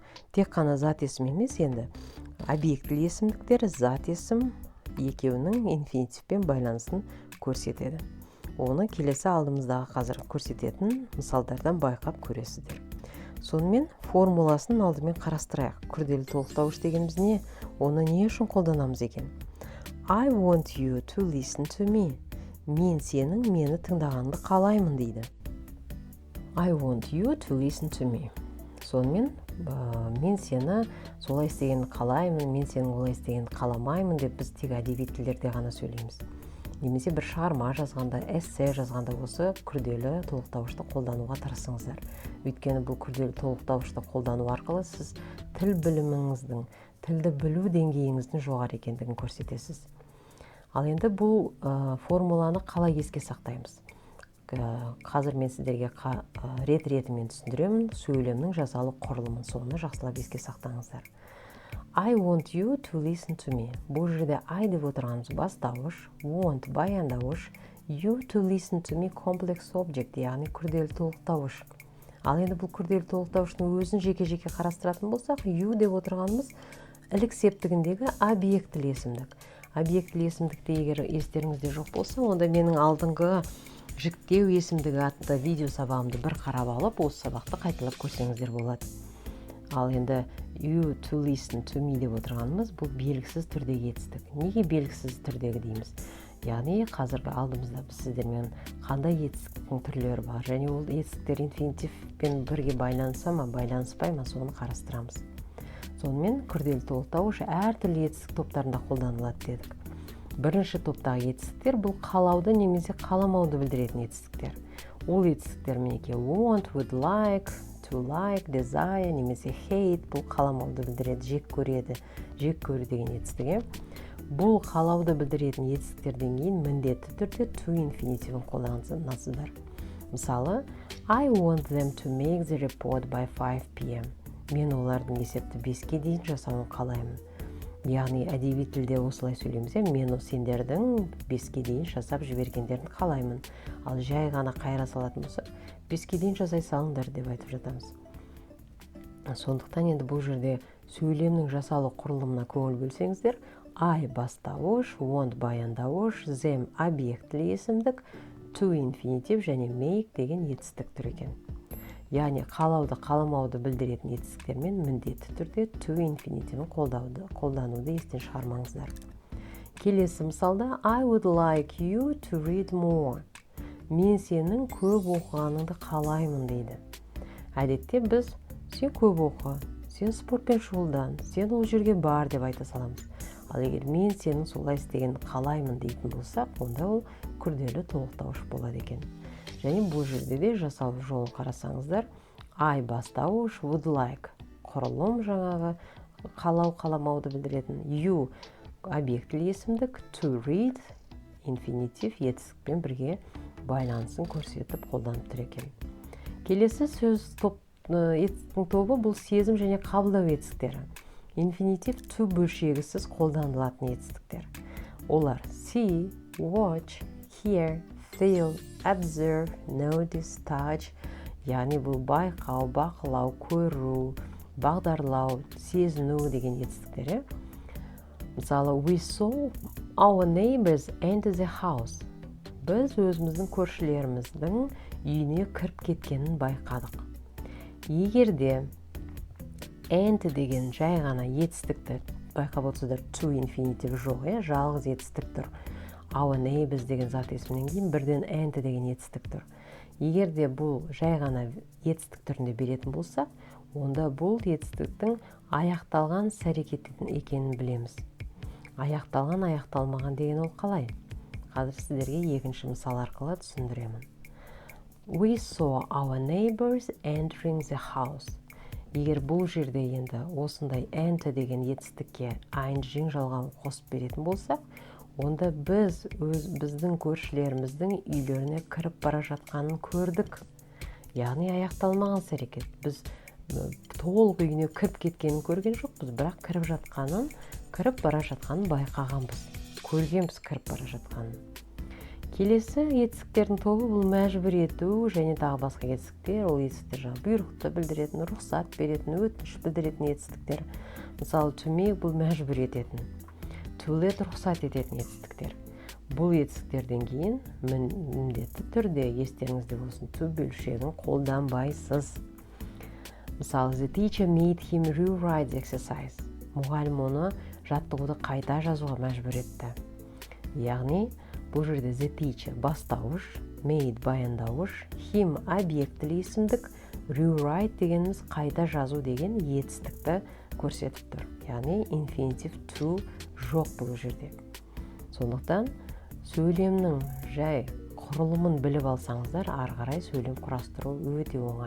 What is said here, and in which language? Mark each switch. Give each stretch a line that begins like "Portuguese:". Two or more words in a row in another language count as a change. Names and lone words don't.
Kazakh: Тек қана зат есім емес, енді объектілі есімдіктер, зат есім екеуінің инфинитивпен байланысын көрсетеді. Оны келесі алдымыздағы қазір көрсететін мысалдардан байқап көресіздер. Сонымен формуласын алдымен қарастырайық. Күрделі толықтауыш дегеніміз не? Оны не үшін қолданамыз екен?
English: I want you to listen to me.
Kazakh: Мен сенің мені тыңдағанды қалаймын дейді.
English: I want you to listen to me.
Kazakh: Сонымен мен сені солай істегенді қалаймын, мен сенің олай істегенді қаламаймын деп біз тек әдеби тілдерде ғана сөйлейміз. Немесе бір шығарма жазғанда, эссе жазғанда осы күрделі толықтауышты қолдануға тырысыңыздар. Өйткені бұл күрделі толықтауышты қолдану арқылы сіз тіл біліміңіздің, тілді білу деңгейіңіздің жоғары екендігін көрсетесіз. Ал енді бұл формуланы қалай еске сақтаймыз? Қазір мен сіздерге рет-ретімен түсіндіремін сөйлемнің жасалу құрылымын, соны жақсылап еске сақтаңыздар.
English: I want you to listen to me.
Kazakh: Бұл жерде I деп отырғанымыз бастауыш, want баяндауыш,
English: you to listen to me complex object,
Kazakh: яғни күрделі толықтауыш. Ал енді бұл күрделі толықтауыштың өзін жеке-жеке қарастыратын болсақ, you деп отырғанымыз ілік септігіндегі объектілі есімдік. Объектілі есімдікті егер естеріңізде жоқ болса, онда менің алдыңғы жіктеу есімдігі атты видео сабағымды бір қарап алып, осы сабақты қайталап көрсеңіздер болады. Ал енді
English: you to listen to me
Kazakh: деп отырғанымыз бұл белгісіз түрдегі етістік. Неге белгісіз түрдегі дейміз? Яғни қазіргі алдымызда біз сіздермен қандай етістіктің түрлері бар, және ол етістіктер инфинитивпен бірге байланыса ма, байланыспай ма, соны қарастырамыз. Сонымен күрделі толықтауыш әртүрлі етістік топтарында қолданылады дедік. Бірінші топтағы етістіктер бұл қалауды немесе қаламауды білдіретін етістіктер. Ол етістіктер мінекей
English: want, would like, to like, desire
Kazakh: немесе hate бұл қаламауды білдіреді, жек көреді, жек көру деген етістігі. Бұл қалауды білдіретін етістіктерден кейін міндетті түрде to инфинитивін қолданасыздар. Мысалы,
English: I want them to make the report by 5 p.m.
Kazakh: Мен олардың есепті 5-ке дейін жасауын қалаймын. Яғни әдеби тілде осылай сөйлейміз, мен сендердің 5-ке дейін жасап жібергендерін қалаймын. Ал жай ғана қайыра салатын болса, 5-ке дейін жасай салыңдар деп айтып жатамыз. Сондықтан енді бұл жерде сөйлемнің жасалу құрылымына көңіл бөлсеңіздер, I бастауыш, want баяндауыш, them объектілі есімдік, to инфинитив және make деген етістік түр екен. Яғни қалауды, қаламауды білдіретін етістіктермен міндетті түрде to инфинитивін қолдануды естен шығармаңыздар. Келесі мысалда
English: I would like you to read more.
Kazakh: Мен сенің көп оқығаныңды қалаймын дейді. Әдетте біз сен көп оқы, сен спортпен шұғылдан, сен ол жерге бар деп айта саламыз. Ал егер мен сенің солай істегенді қалаймын дейтін болсақ, онда ол күрделі толықтауыш болады екен. Және бұл жерде де жасалу жолын қарасаңыздар, I бастауыш,
English: would like
Kazakh: құрылым жаңағы қалау-қаламауды білдіретін, you объектілі есімдік,
English: to read
Kazakh: инфинитив етістікпен бірге байланысын көрсетіп қолданып тұр екен. Келесі сөз етістіктің тобы бұл сезім және қабылдау етістіктері. Инфинитив to бөлшегісіз қолданылатын етістіктер. Олар
English: see, watch, hear, feel, observe, notice, touch,
Kazakh: яғни бұл байқау, бақылау, көру, бағдарлау, сезіну деген етістіктері. Мысалы,
English: we saw our neighbors enter the house.
Kazakh: Біз өзіміздің көршілеріміздің үйіне кіріп кеткенін байқадық. Егер де enter деген жай ғана етістікті байқап отырсыздар, to инфинитив жоқ, жалғыз етістік тұр.
English: our neighbors
Kazakh: деген зат есімнен кейін бірден and деген етістік тұр. Егер де бұл жай ғана етістік түрінде беретін болсақ, онда бұл етістіктің аяқталған іс-әрекет екенін білеміз. Аяқталған, аяқталмаған деген ол қалай? Қазір сіздерге екінші мысал арқылы түсіндіремін.
English: We saw our neighbors entering the house.
Kazakh: Егер бұл жерде енді осындай enter деген етістікке ing жалғауын қосып беретін болсақ, онда біздің көршілеріміздің үйлеріне кіріп бара жатқанын көрдік. Яғни аяқталмаған іс-әрекет. Біз толық үйіне кіріп кеткенін көрген жоқпыз, бірақ кіріп бара жатқанын байқағанбыз. Көргенбіз кіріп бара жатқанын. Келесі етістіктердің тобы бұл мәжбүр ету және тағы басқа етістіктер. Ол етістіктер жаңағы бұйрықты білдіретін, рұқсат беретін, өтініш білдіретін етістіктер. Мысалы,
English: to make
Kazakh: бұл мәжбүр ететін,
English: to let
Kazakh: рұқсат ететін етістіктер. Бұл етістіктерден кейін міндетті түрде естеріңізде болсын, to бөлшегін қолданбайсыз. Мысалы,
English: the teacher made him rewrite the exercise.
Kazakh: Мұғалім оны жаттығуды қайта жазуға мәжбүр етті. Яғни, бұл жерде
English: the teacher
Kazakh: бастауыш, made баяндауыш, him объектілі есімдік, rewrite дегеніміз қайта жазу деген етістікті көрсетіп тұр. Яғни
English: infinitive to
Kazakh: жоқ бұл жерде. Сондықтан сөйлемнің жай құрылымын біліп алсаңыздар, ары қарай сөйлем құрастыру өте оңай.